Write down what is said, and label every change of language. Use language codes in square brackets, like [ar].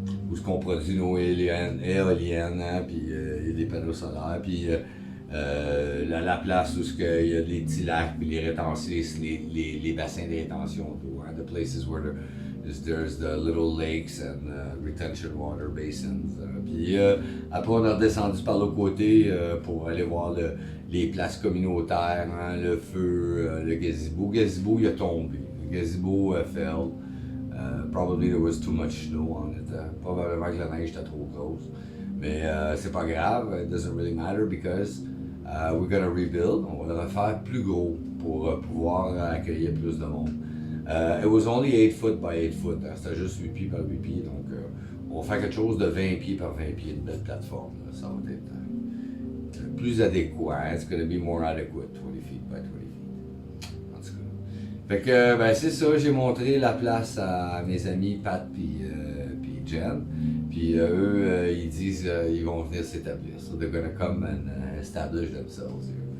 [fr] Où ce qu'on produit nos éoliennes, hein, puis il y a des panneaux solaires, puis la place où il y a des petits lacs, puis les bassins de rétention d'eau, hein, [en] the places where there's the little lakes and retention water basins. [fr] Puis après, on a redescendu par l'autre côté pour aller voir les places communautaires, hein, le feu, le gazebo. Le gazebo, il a tombé. [en] Le gazebo fell. Probably there was too much snow on it. [fr] Probablement que la neige était trop grosse. Mais c'est pas grave. [en] It doesn't really matter because we're gonna rebuild. [fr] On va le refaire plus gros pour pouvoir accueillir plus de monde. [en] It was only 8 foot by 8 foot. Hein. [fr] C'était juste 8 pieds par 8 pieds. Donc, on va faire quelque chose de 20 pieds par 20 pieds, une belle plateforme. Là. Ça va être plus adéquat. [en] It's going to be more adequate, 20 feet by 20 feet. [fr] En tout cas. Fait que, c'est ça. J'ai montré la place à mes amis Pat puis Jen. Puis eux, ils disent ils vont venir s'établir. [en] So they're going to come and establish themselves here.